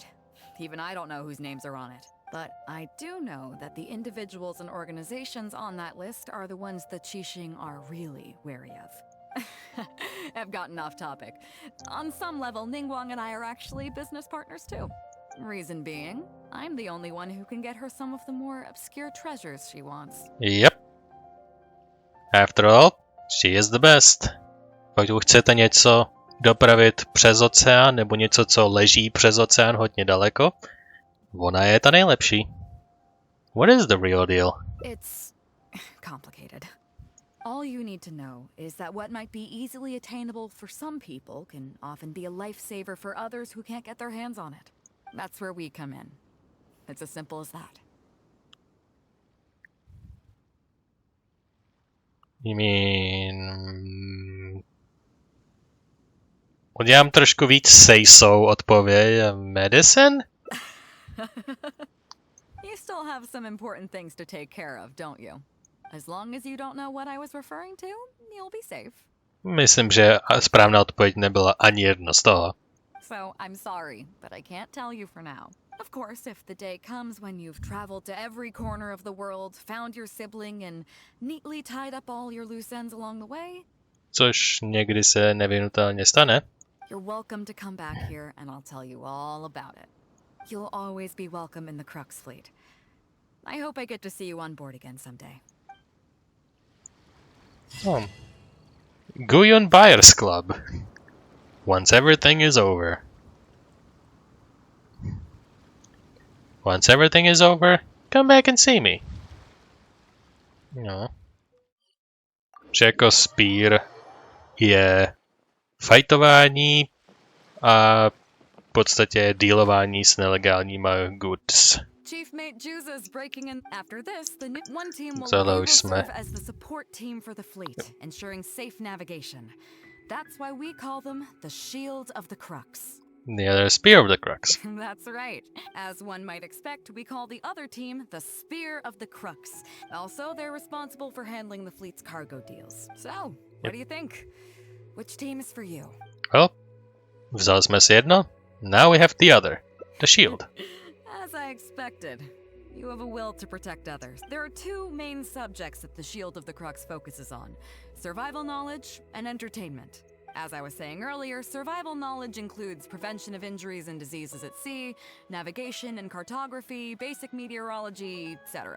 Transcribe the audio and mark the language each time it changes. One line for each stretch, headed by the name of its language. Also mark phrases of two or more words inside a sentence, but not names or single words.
English: Even I don't know whose names are on it. But I do know that the individuals and organizations on that list are the ones the Qixing are really wary of. I've gotten off topic. On some level, Ningguang and I are actually business partners too. Reason being, I'm the only one who can get her some of the more obscure treasures she wants. Yep. After all, she is the best.
Czech: Pokud chcete něco dopravit přes oceán, nebo něco, co leží přes oceán hodně daleko, ona je ta nejlepší.
English: What is the real deal? It's complicated. All you need to know is that what might be easily attainable for some people can often be a lifesaver for others who can't get their hands on it. That's where we come in. It's as simple as that. You mean...
Czech: Udělám trošku víc say-so odpověď. Medicine?
English: You still have some important things to take care of, don't you? As long as you don't know what I was referring to, you'll be safe.
Czech: Myslím, že správná odpověď nebyla ani jedno z toho.
English: So, I'm sorry, but I can't tell you for now. Of course, if the day comes when you've traveled to every corner of the world, found your sibling, and neatly tied up all your loose ends along the way...
Czech: Což někdy se nevyhnutelně stane.
English: You're welcome to come back here, and I'll tell you all about it. You'll always be welcome in the Crux fleet. I hope I get to see you on board again someday. Guyun Buyers Club. Once everything is over. Once everything is over, come back and see me. No.
Czech: Že jako Spear je fajtování a v podstatě dealování s nelegálníma goods.
English: Chief Mate Juza's breaking in. After this, the new one team
Czech: Tohle
English: will
Czech: už jsme.
English: serve as the support team for the fleet, ensuring safe navigation. That's why we call them the Shield of the Crux. The other Spear of the Crux. That's right. As one might expect, we call the other team the Spear of the Crux. Also, they're responsible for handling the fleet's cargo deals. So, what do you think? Which team is for you? Well,
Czech: vzali jsme si jedno.
English: Now we have the other. The Shield. As I expected. You have a will to protect others. There are two main subjects that the Shield of the Crux focuses on: survival knowledge and entertainment. As I was saying earlier, survival knowledge includes prevention of injuries and diseases at sea, navigation and cartography, basic meteorology, etc.